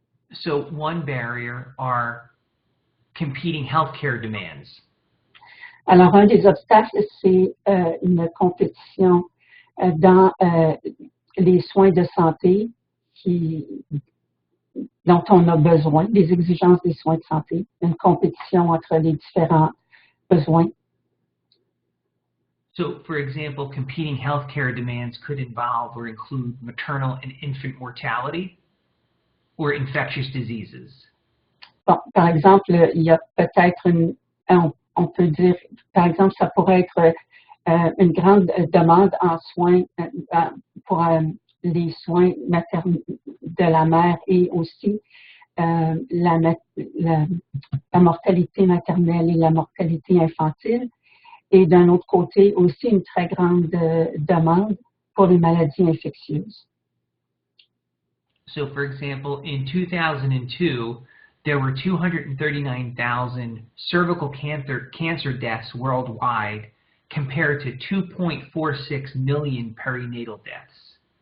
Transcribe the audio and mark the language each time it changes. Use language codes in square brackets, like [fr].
[en] So one barrier are competing healthcare demands. [fr] Alors, un des obstacles, c'est une compétition dans les soins de santé dont on a besoin, des exigences des soins de santé, une compétition entre les différents besoins. [en] So, for example, competing healthcare demands could involve or include maternal and infant mortality or infectious diseases. [fr] Bon, par exemple, il y a peut-être on peut dire, par exemple, ça pourrait être une grande demande en soins pour les soins de la mère et aussi la mortalité maternelle et la mortalité infantile. Et d'un autre côté, aussi une très grande demande pour les maladies infectieuses. [en] So, for example, in 2002, there were 239,000 cervical cancer deaths worldwide compared to 2.46 million perinatal deaths.